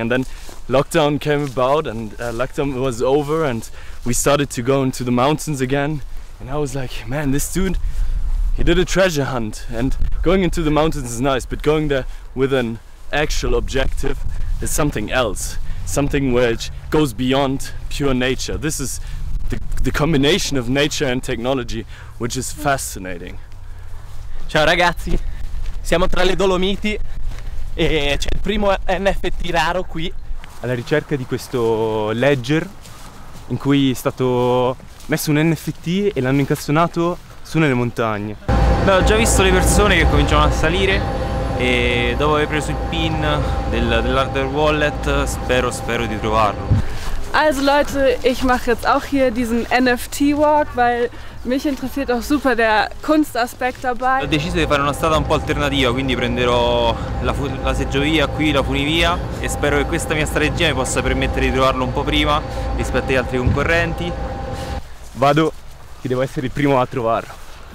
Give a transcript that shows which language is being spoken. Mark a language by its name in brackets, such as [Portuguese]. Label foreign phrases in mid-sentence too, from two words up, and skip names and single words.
[English] And then lockdown came about and lockdown was over and we started to go into the mountains again, and I was like, man, this dude, he did a treasure hunt, and going into the mountains is nice, but going there with an actual objective is something else, something which goes beyond pure nature. This is the combination of nature and technology, which is fascinating. [Italian] Ciao ragazzi, siamo tra le Dolomiti e c'è il primo NFT raro qui, alla ricerca di questo ledger in cui è stato messo un NFT e l'hanno incastonato su nelle montagne. Beh, ho già visto le persone che cominciano a salire e dopo aver preso il pin dell' [English] hardware wallet [Italian] spero di trovarlo. [German] Also Leute, ich mache jetzt auch hier diesen NFT-Walk, weil mich interessiert auch super der Kunstaspekt dabei. [Italian] Ho deciso di fare una strada un po' alternativa, quindi prenderò la seggiovia qui, la funivia, e spero che questa mia strategia mi possa permettere di trovarlo un po' prima rispetto agli altri concorrenti. Vado, che devo essere il primo a trovarlo.